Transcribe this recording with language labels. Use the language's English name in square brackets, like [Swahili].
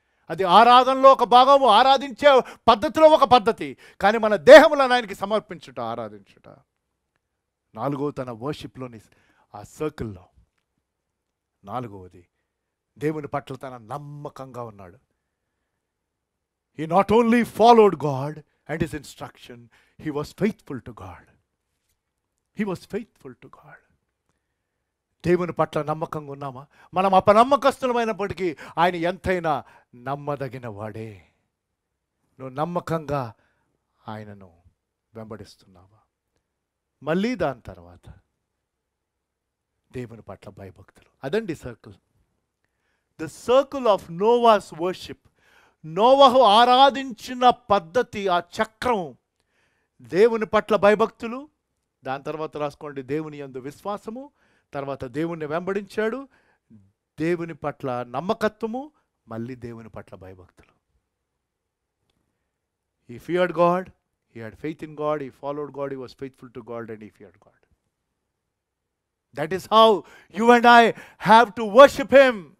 [Telugu] అది ఆరాధనలో ఒక భాగము, ఆరాధించే పద్ధతిలో ఒక పద్ధతి. కానీ మన దేహములను ఆయనకి సమర్పించుట, ఆరాధించుట. 4వ తన వర్షిప్లోని ఆ సర్కిల్లో 4వది దేవుని పట్ల తన నమ్మకంగా ఉన్నాడు. [English] He not only followed God and his instruction, he was faithful to God. He was faithful to God. [Telugu] దేవుని పట్ల నమ్మకంగా ఉన్నామా? మనం అపనమ్మకస్తులమైనప్పటికీ ఆయన ఎంతైనా నమ్మదగిన వాడే. నువ్వు నమ్మకంగా ఆయనను వెంబడిస్తున్నావా? మళ్ళీ దాని తర్వాత దేవుని పట్ల భయభక్తులు. అదండి circle. [English] The circle of Noah's worship. [Telugu] నోవహు ఆరాధించిన పద్ధతి, ఆ చక్రం, దేవుని పట్ల భయభక్తులు, దాని తర్వాత రాసుకోండి, దేవుని యందు విశ్వాసము, తర్వాత దేవుణ్ణి వెంబడించాడు, దేవుని పట్ల నమ్మకత్వము, మళ్ళీ దేవుని పట్ల భయభక్తులు. [English] He feared God, he had faith in God, he followed God, he was faithful to God, and he feared God. That is how you and I have to worship him.